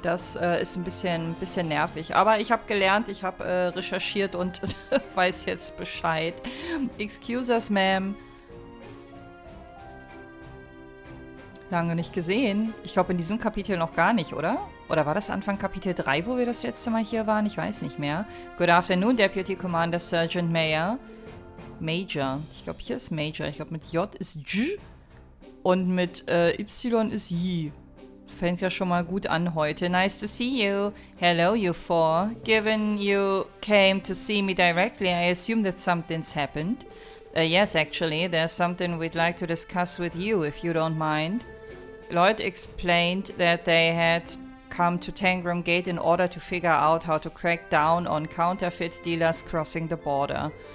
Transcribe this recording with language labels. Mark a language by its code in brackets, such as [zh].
[de] Das ist ein bisschen nervig. Aber ich habe gelernt, ich habe recherchiert und weiß jetzt Bescheid. [en] Excuse us, ma'am. [de] Lange nicht gesehen. Ich glaube, in diesem Kapitel noch gar nicht, oder? Oder war das Anfang Kapitel 3, wo wir das letzte Mal hier waren? Ich weiß nicht mehr. [en] Good afternoon, Deputy Commander Sergeant MEHR. Major. [de] Ich glaube, hier ist Major. Ich glaube, mit J ist J und mit Y ist Yi. Fängt ja schon mal gut an heute. [en] Nice to see you. Hello, you four. Given you came to see me directly, I assume that something's happened. Yes, actually, there's something we'd like to discuss with you, if you don't mind. Lloyd explained that they had come to Tangram Gate in order to figure out how to crack down on counterfeit dealers crossing the border.